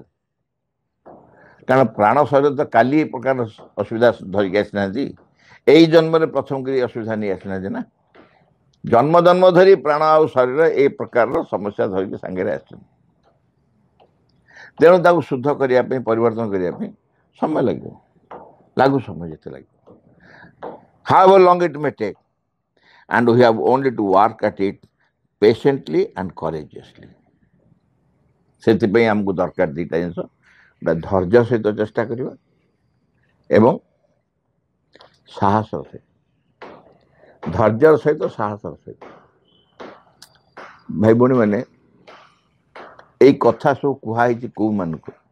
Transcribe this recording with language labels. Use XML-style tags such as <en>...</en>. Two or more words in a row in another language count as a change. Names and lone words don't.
<or>କାରଣ ପ୍ରାଣ ଶରୀର ତ କାଲି ଏ ପ୍ରକାର ଅସୁବିଧା ଧରିକି ଆସିନାହାନ୍ତି, ଏଇ ଜନ୍ମରେ ପ୍ରଥମ କରି ଅସୁବିଧା ନେଇ ଆସିନାହାନ୍ତି ନା। ଜନ୍ମ ଜନ୍ମ ଧରି ପ୍ରାଣ ଆଉ ଶରୀର ଏ ପ୍ରକାରର ସମସ୍ୟା ଧରିକି ସାଙ୍ଗରେ ଆସିଛନ୍ତି। ତେଣୁ ତାକୁ ଶୁଦ୍ଧ କରିବା ପାଇଁ, ପରିବର୍ତ୍ତନ କରିବା ପାଇଁ ସମୟ ଲାଗିବ, ଲାଗୁ ସମୟ ଯେତେ ଲାଗିବ।</or> <en>how long it may take, and we have only to work at it patiently and courageously.</en> <or>ସେଥିପାଇଁ ଆମକୁ ଦରକାର ଦୁଇଟା ଜିନିଷ, ଗୋଟେ ଧୈର୍ଯ୍ୟ ସହିତ ଚେଷ୍ଟା କରିବା ଏବଂ ସାହସର ସହିତ, ଧୈର୍ଯ୍ୟର ସହିତ, ସାହସର ସହିତ। ଭାଇ ଭଉଣୀମାନେ, ଏଇ କଥା ସବୁ କୁହାହେଇଛି କେଉଁମାନଙ୍କୁ?</or>